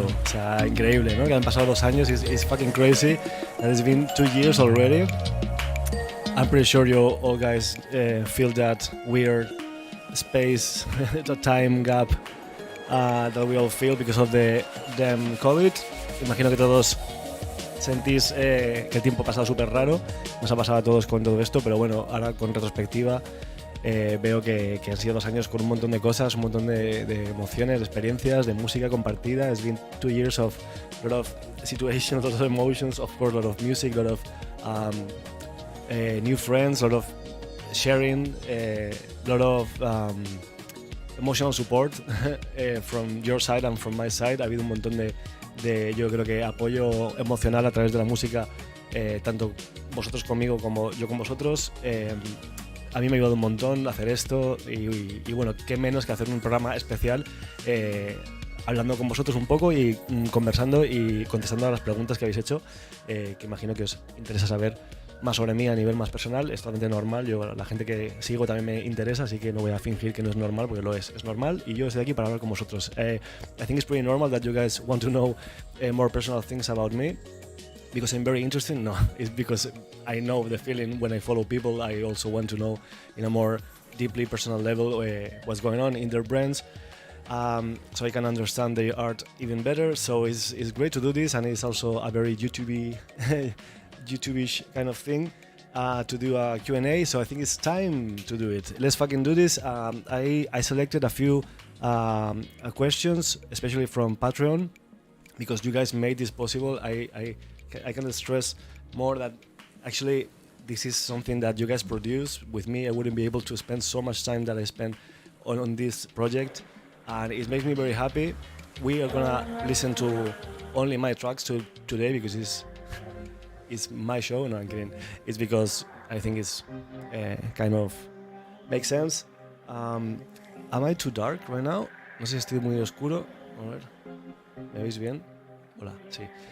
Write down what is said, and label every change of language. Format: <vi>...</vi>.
<es>O sea, increíble, ¿no? Que han pasado 2 años.</es> <en>It's fucking crazy. And it's been 2 years already. I'm pretty sure you all guys feel that weird space, the time gap that we all feel because of the damn COVID.</en> <es>Imagino que todos sentís que el tiempo ha pasado súper raro, nos ha pasado a todos con todo esto, pero bueno, ahora con retrospectiva veo que han sido 2 años con un montón de cosas, un montón de emociones, de experiencias, de música compartida. It's been 2 years of a lot of situations, a lot of emotions, of course, a lot of music, a lot of new friends, a lot of sharing, a lot of emotional support from your side and from my side. Ha habido un montón de yo creo que apoyo emocional a través de la música, tanto vosotros conmigo como yo con vosotros. A mí me ha ayudado un montón hacer esto y bueno, qué menos que hacer un programa especial hablando con vosotros un poco y conversando y contestando a las preguntas que habéis hecho, que imagino que os interesa saber más sobre mí a nivel más personal. Es totalmente normal, la gente que sigo también me interesa, así que no voy a fingir que no es normal, porque lo es normal y yo estoy aquí para hablar con vosotros.</es> <en>I think it's pretty normal that you guys want to know more personal things about me. Because I'm very interesting? No, it's because I know the feeling when I follow people. I also want to know in a more deeply personal level what's going on in their brains, so I can understand their art even better. So it's great to do this, and it's also a very YouTube-ish kind of thing to do a Q&A. So I think it's time to do it. Let's fucking do this. I selected a few questions, especially from Patreon, because you guys made this possible. I can stress more that actually this is something that you guys produce. With me, I wouldn't be able to spend so much time that I spent on this project, and it makes me very happy. We are gonna listen to only my tracks today because it's my show. No, I'm kidding. It's because I think it's kind of makes sense. Am I too dark right now?</en> <es>No sé si estoy muy oscuro. A ver, ¿me veis bien? Hola, sí.</es>